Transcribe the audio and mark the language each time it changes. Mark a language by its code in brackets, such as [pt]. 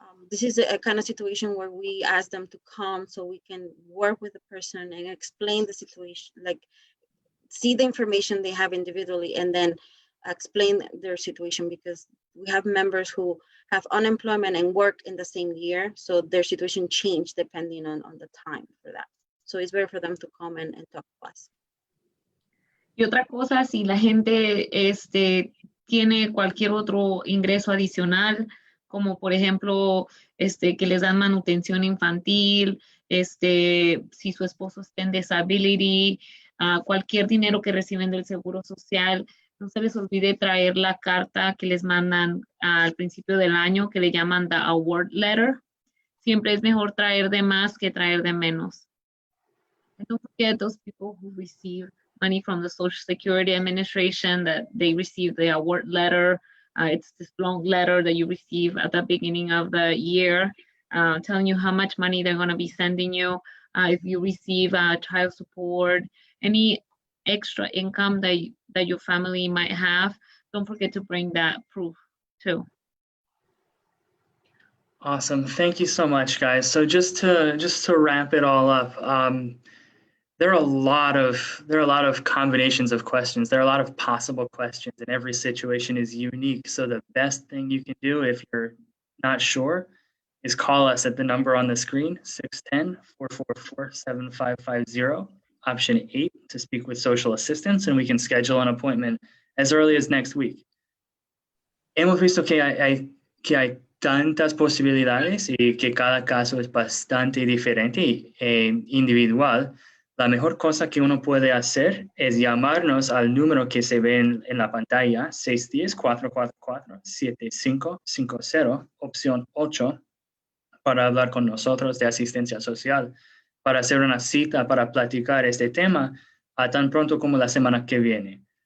[en] This is a kind of situation where we ask them to come so we can work with the person and explain the situation, like see the information they have individually and then explain their situation, because we have members who have unemployment and work in the same year, so their situation changed depending on the time for that. So it's better for them to come and talk to us. [es] Y otra cosa, si la gente tiene cualquier otro ingreso adicional, como por ejemplo, que les dan manutención infantil, si su esposo está en disability, cualquier dinero que reciben del Seguro Social, no se les olvide traer la carta que les mandan al principio del año, que le llaman [en] the award letter. [es] Siempre es mejor traer de más que traer de menos. [en] And don't forget those people who receive money from the Social Security Administration, that they receive the award letter. It's this long letter that you receive at the beginning of the year, telling you how much money they're going to be sending you. If you receive child support, any extra income that your family might have, don't forget to bring that proof too. Awesome. Thank you so much, guys. So just to wrap it all up, there are a lot of combinations of questions. There are a lot of possible questions, and every situation is unique. So the best thing you can do if you're not sure is call us at the number on the screen, 610-444-7550, option 8, to speak with social assistants, and we can schedule an appointment as early as next week. [es] Hemos visto que hay tantas posibilidades y que cada caso es bastante diferente e individual. La mejor cosa que uno puede hacer es llamarnos al número que se ve en la pantalla, 610-444-7550, opción 8, para hablar con nosotros de asistencia social, para hacer una cita para platicar este tema tan pronto como la semana que viene.